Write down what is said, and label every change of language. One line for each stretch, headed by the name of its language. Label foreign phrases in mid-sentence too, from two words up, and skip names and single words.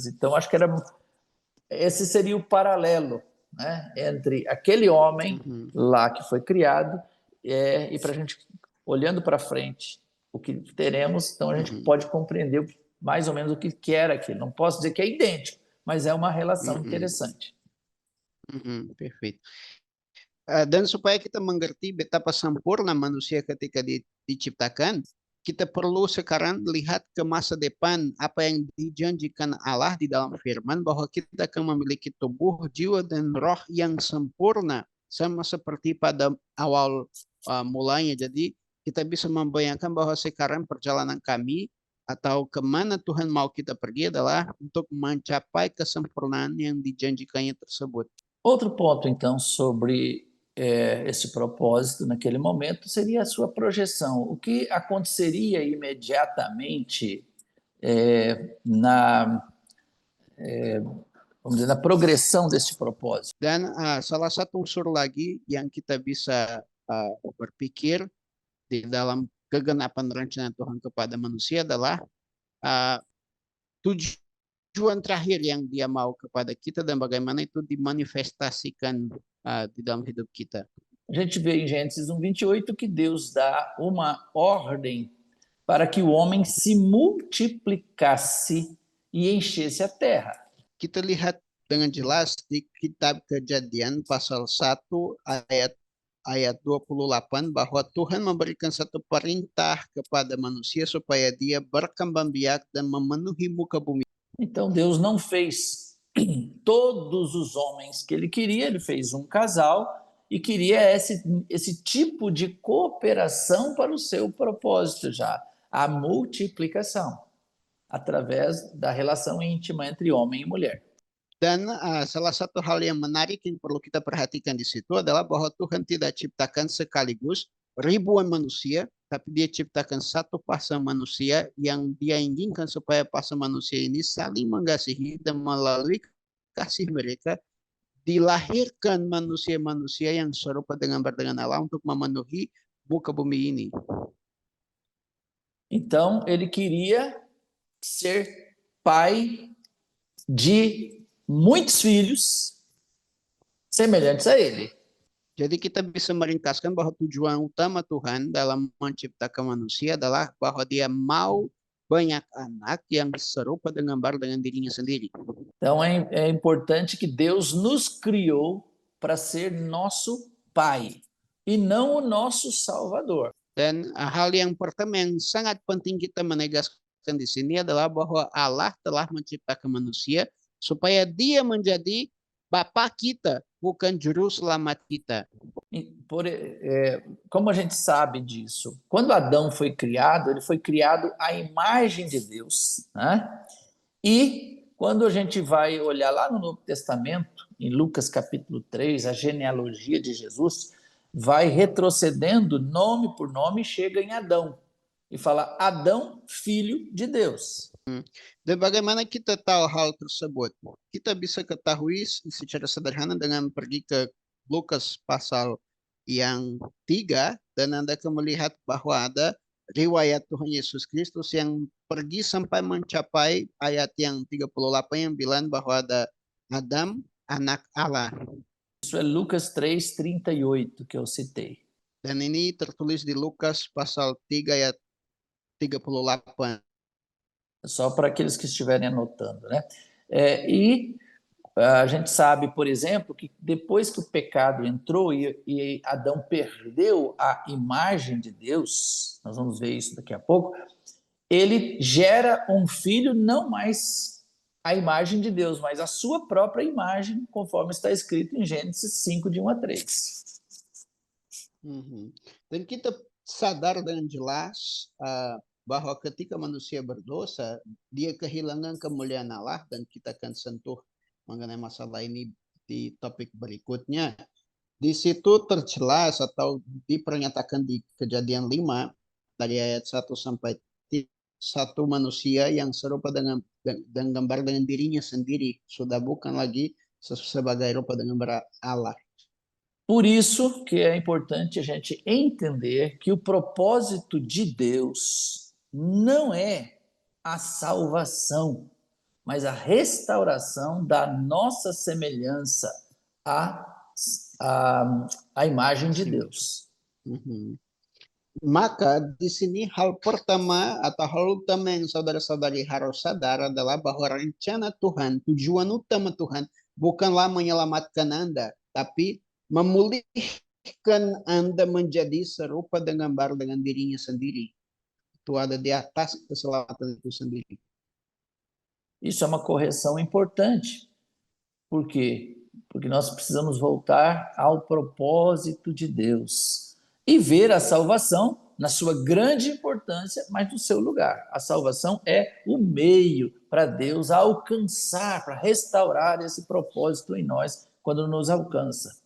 Portuguese: Então, acho que esse seria o paralelo, né, entre aquele homem lá que foi criado e para a gente, olhando para frente, o que teremos, então a gente pode compreender mais ou menos o que quer aquilo. Não posso dizer que é idêntico, mas é uma relação interessante. Perfeito.
Indonesian: Dan supaya kita mengerti betapa sempurna manusia ketika diciptakan, kita perlu sekarang lihat ke masa depan apa yang dijanjikan Allah di dalam firman bahwa kita akan memiliki tubuh, jiwa, dan roh yang sempurna sama seperti pada awal mulanya. Jadi kita bisa membayangkan bahwa sekarang perjalanan kami atau kemana Tuhan mau kita pergi adalah untuk mencapai kesempurnaan yang dijanjikannya tersebut.
Portuguese: Outro ponto, então, sobre esse propósito naquele momento seria a sua projeção. O que aconteceria imediatamente vamos dizer, na progressão desse propósito?
Indonesian: Dan salah satu unsur lagi yang kita bisa berpikir di dalam kegenapan rencana Tuhan kepada manusia adalah tujuan terakhir yang Dia mau kepada kita dan bagaimana itu dimanifestasikan di dalam hidup kita.
Portuguese: A gente vê em Gênesis 1:28 que Deus dá uma ordem para que o homem se multiplicasse e enchesse a terra.
Indonesian: Kita lihat dengan jelas di kitab Kejadian pasal 1 ayat 28 bahwa Tuhan memberikan satu perintah kepada manusia supaya dia berkembang biak dan memenuhi muka bumi.
Portuguese: Então Deus não fez todos os homens que ele queria, ele fez um casal e queria esse tipo de cooperação para o seu propósito já, a multiplicação, através da relação íntima entre homem e mulher.
Indonesian: Dan salah satu hal yang menarik yang perlu kita perhatikan di situ adalah bahwa Tuhan tidak ciptakan sekaligus ribuan manusia, tapi Dia ciptakan satu pasang manusia yang Dia inginkan supaya pasang manusia ini saling mengasihi dan melalui kasih mereka dilahirkan manusia-manusia yang serupa dengan Allah untuk memenuhi muka bumi ini.
Portuguese: Então, ele queria ser pai de muitos filhos semelhantes a ele.
Indonesian: Jadi kita bisa meringkaskan bahwa tujuan utama Tuhan dalam menciptakan manusia adalah bahwa Dia mau banyak anak yang serupa dengan dirinya sendiri.
Portuguese: Então é importante que Deus nos criou para ser nosso pai e não o nosso salvador.
Indonesian: Dan hal yang pertama yang sangat penting kita menegaskan di sini adalah bahwa Allah telah menciptakan manusia supaya Dia menjadi Bapa kita, bukan juru selamat kita.
Portuguese: Como a gente sabe disso? Quando Adão foi criado, ele foi criado à imagem de Deus, né? E quando a gente vai olhar lá no Novo Testamento, em Lucas capítulo 3, a genealogia de Jesus, vai retrocedendo nome por nome, chega em Adão e fala Adão, filho de Deus.
Indonesian: Dan bagaimana kita tahu hal tersebut? Kita bisa ketahui secara sederhana dengan pergi ke Lukas pasal yang 3 dan Anda akan melihat bahwa ada riwayat Tuhan Yesus Kristus yang pergi sampai mencapai ayat yang 38 yang bilang bahwa ada Adam, anak Allah.
Portuguese: Isso é Lucas 3:38 que eu citei.
Indonesian: Dan ini tertulis di Lukas pasal 3 ayat 38.
Portuguese: Só para aqueles que estiverem anotando, né? E a gente sabe, por exemplo, que depois que o pecado entrou e Adão perdeu a imagem de Deus, nós vamos ver isso daqui a pouco, ele gera um filho não mais a imagem de Deus, mas a sua própria imagem, conforme está escrito em Gênesis 5, de 1 a 3.
Indonesian: Dan kita sadar dengan jelas bahwa ketika manusia berdosa, dia kehilangan kemuliaan Allah, dan kita akan sentuh mengenai masalah ini di topik berikutnya. Di situ terjelas atau dipernyatakan di Kejadian 5 dari ayat 1 sampai 3, satu manusia yang serupa dengan gambar dengan dirinya sendiri, sudah bukan lagi sebagai rupa dengan gambar Allah.
Portuguese: Por isso que é importante a gente entender que o propósito de Deus não é a salvação, mas a restauração da nossa semelhança à imagem de Deus.
Indonesian: Maka di sini hal pertama atau hal utama yang saudara-saudari harus sadar adalah bahwa rencana Tuhan, tujuan utama Tuhan bukanlah menyelamatkan Anda, tapi memulihkan Anda menjadi serupa dengan gambar dengan dirinya sendiri. Itu ada di atas keselamatan itu sendiri.
Portuguese: Isso é uma correção importante. Por quê? Porque nós precisamos voltar ao propósito de Deus e ver a salvação na sua grande importância, mas no seu lugar. A salvação é o meio para Deus alcançar, para restaurar esse propósito em nós quando nos alcança.